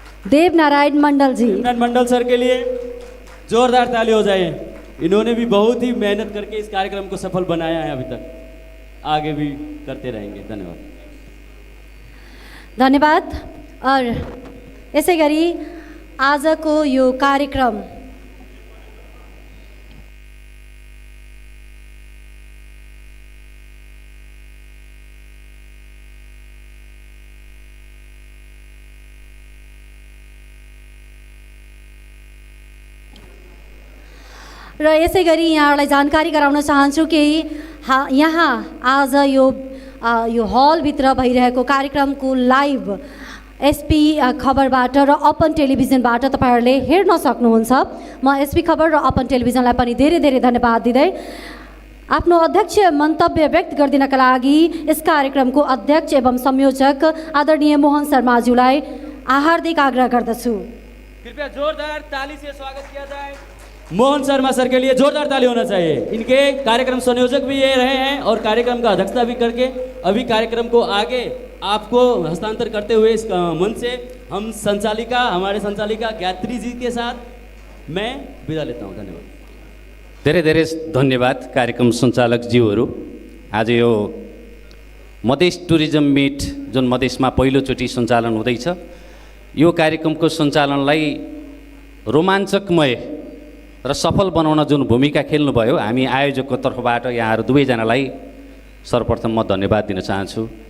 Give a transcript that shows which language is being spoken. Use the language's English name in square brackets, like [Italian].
[Hindi] देव नारायण मंडल जी, मंडल sir के लिए जोरदार ताली हो जाए। इन्होंने भी बहुत ही मेहनत करके इस कार्यक्रम को सफल बनाया है, अभी तक आगे भी करते रहेंगे। धन्यवाद। धन्यवाद। [Nepali] और यसै गरी आजको यो कार्यक्रम र यसै गरी यहाँलाई जानकारी गराउन चाहन्छु कि यहाँ आज यो हलभित्र भइरहेको कार्यक्रमको लाइभ एसपी खबरबाट र अपन टेलिभिजनबाट तपाईहरुले हेर्न सक्नुहुन्छ। म एसपी खबर र अपन टेलिभिजनलाई पनि धेरै धेरै धन्यवाद दिँदै आफ्नो अध्यक्ष मन्तव्य व्यक्त गरिदिनका लागि यस कार्यक्रमको अध्यक्ष एवं संयोजक आदरणीय मोहन शर्माज्यूलाई हार्दिक आग्रह गर्दछु। [Hindi] कृपया जोरदार ताली से स्वागत किया जाए। मोहन शर्मा सर के लिए जोरदार ताली होना चाहिए। इनके कार्यक्रम संयोजक भी ये रहे हैं और कार्यक्रम का अध्यक्षता भी करके अभी कार्यक्रम को आगे आपको हस्तांतर करते हुए इस मंच से हम संचालिका हमारे संचालिका गायत्री जी के साथ मैं विदा लेता हूँ। धन्यवाद। [Nepali] धेरै धेरै धन्यवाद कार्यक्रम सञ्चालक ज्यूहरू। आज यो मधेस टुरिज्म मिट जुन मधेसमा पहिलोचोटि सञ्चालन हुँदैछ, यो कार्यक्रमको सञ्चालनलाई रोमाञ्चकमय र सफल बनाउन जुन भूमिका खेल्नुभयो, हामी आयोजकको तर्फबाट यहाँहरू दुवैजनालाई सर्वप्रथम म धन्यवाद दिन चाहन्छु।